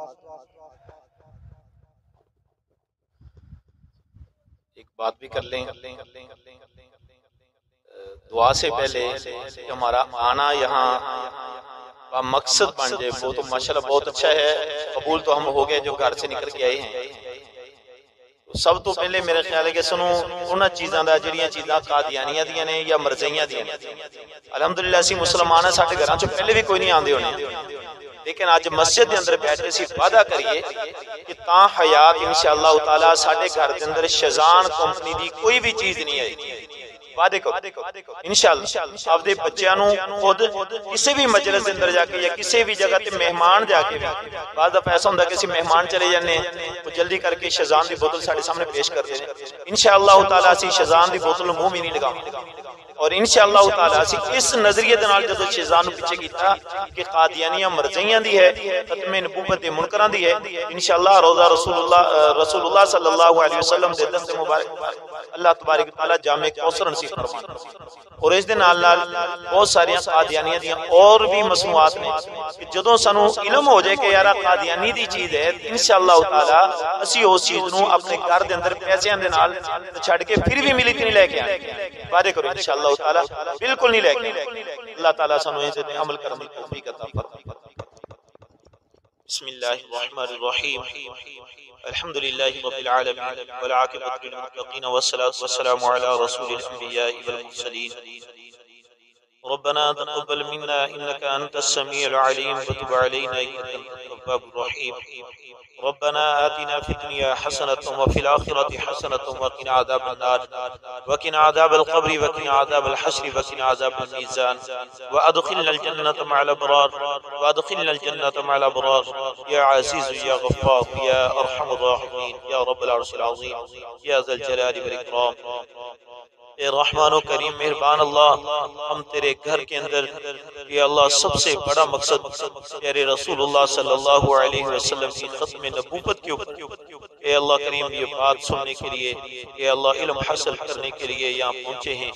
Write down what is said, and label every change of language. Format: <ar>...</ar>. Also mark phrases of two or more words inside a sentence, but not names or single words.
<ur>ایک بات بھی کر لیں، دعا سے پہلے کہ ہمارا آنا یہاں کا مقصد بن جائے، وہ تو ماشاءاللہ بہت اچھا ہے، قبول تو ہم ہو گئے جو گھر سے نکل کے آئے ہیں۔</ur> <pa>سب تو پہلے میرے خیال ہے کہ سنو انہاں چیزاں دا جڑیاں چیزاں قادیانیاں دیاں نے یا مرزیاں دیاں نے، الحمدللہ اسی مسلمان ہیں، ساڈے گھراں چ پہلے بھی کوئی نہیں آندے ہونے، لیکن آج مسجد دے اندر بیٹھ کے اسی وعدہ کریے کہ تاں حیات</pa> <ar>انشاءاللہ تعالی</ar> <pa>ساڈے گھر دے اندر شیزان کمپنی دی کوئی بھی چیز نہیں آئے گی۔ وعدے کو انشاءاللہ آپ دے بچیاں نو خود کسی بھی مجلس اندر جا کے یا کسی بھی جگہ تے مہمان جا کے، بعض دفعہ ایسا ہوندا ہے کسی مہمان چلے جانے وہ جلدی کر کے شیزان دی بوتل ساڈے سامنے پیش کر دے،</pa> <ar>انشاءاللہ تعالی</ar> <pa>اسی شیزان دی بوتل منہ بھی نہیں لگاواں، اور</pa> <ar>انشاءاللہ تعالی</ar> <pa>اسی اس نظریے دے نال جدوں شیزان نو پیچھے کیتا کہ قادیانیاں مرزیاں دی ہے، ختم نبوت دے منکراں دی ہے، انشاءاللہ روزہ رسول اللہ</pa> <ar>صلی اللہ علیہ وسلم</ar> <pa>دے دست مبارک</pa> <ar>اللہ تبارک تعالی</ar> <pa>جامع کوثر نصیب فرمائے۔ اور اس دے نال نال بہت ساری قادیانیاں دیاں اور بھی مصنوعات نے کہ جدوں سانو علم ہو جائے کہ یار قادیانی دی چیز ہے،</pa> <ar>انشاءاللہ تعالی</ar> <pa>اسی اس چیز نو اپنے گھر دے اندر پیسیاں دے نال چھڈ کے پھر بھی ملی تے نہیں لے کے آئے، وعدے کرو</pa> <ar>انشاءاللہ تعالی</ar> <pa>بالکل نہیں لے کے آئے۔ اللہ تعالی سانو اس تے عمل کرنے کی توفیق عطا فرمائے۔</pa> <ar>بسم اللہ الرحمن الرحیم، الحمد للہ رب العالمین والعاقبۃ للمتقین والصلاة والسلام علی رسول الانبیاء والمرسلین۔ ربنا تقبل منا انك انت السميع العليم وتب علينا انك انت التواب الرحيم۔ ربنا آتنا في الدنيا حسنة وفي الآخرة حسنة وقنا عذاب النار وقنا عذاب القبر وقنا عذاب الحشر وقنا عذاب الميزان وأدخلنا الجنة مع الأبرار وأدخلنا الجنة مع الأبرار يا عزيز يا غفار يا أرحم الراحمين يا رب العرش العظيم يا ذا الجلال والإكرام۔</ar> <ur>اے رحمان و کریم مہربان اللہ، ہم تیرے گھر کے اندر یا اللہ سب سے بڑا مقصد پیارے رسول اللہ</ur> <ar>صلی اللہ علیہ وسلم</ar> <ur>کی ختم نبوت کے اوپر اے اللہ کریم یہ بات سننے کے لیے، اے اللہ علم حاصل کرنے کے لیے یہاں پہنچے ہیں۔</ur>